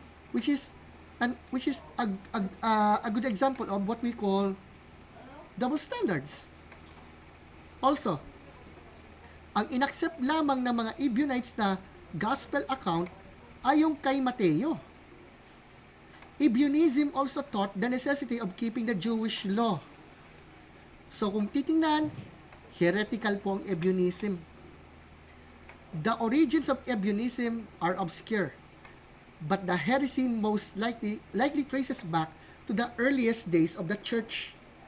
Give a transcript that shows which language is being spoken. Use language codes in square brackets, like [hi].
[en] Which is a good example of what we call double standards. [tl] Also, ang inaccept lamang ng mga Ebionites na gospel account ay yung kay Mateo. [en] Ebionism also taught the necessity of keeping the Jewish law. [tl] So kung titingnan, heretical po ang Ebionism. [en] The origins of Ebionism are obscure, but the heresy most likely traces back to the earliest days of the church.